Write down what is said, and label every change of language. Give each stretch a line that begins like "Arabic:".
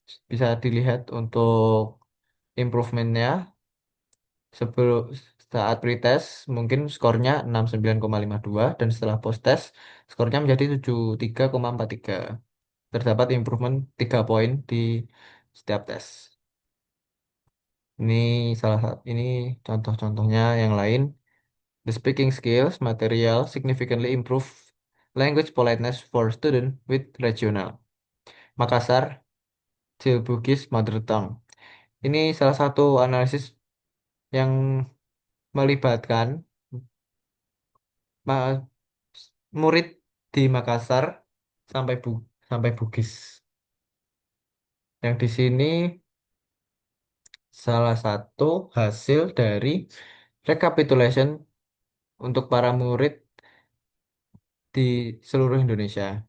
Indonesian: Bisa dilihat untuk improvementnya sebelum saat pretest mungkin skornya 69,52 dan setelah post-test skornya menjadi 73,43. Terdapat improvement 3 poin di setiap tes. Ini ini contoh-contohnya yang lain.
English: The speaking skills material significantly improve language politeness for student with regional. Makassar, Bugis Mother Tongue.
Indonesian: Ini salah satu analisis yang melibatkan ma- murid di Makassar sampai Bugis. Yang di sini salah satu hasil dari recapitulation untuk para murid di seluruh Indonesia.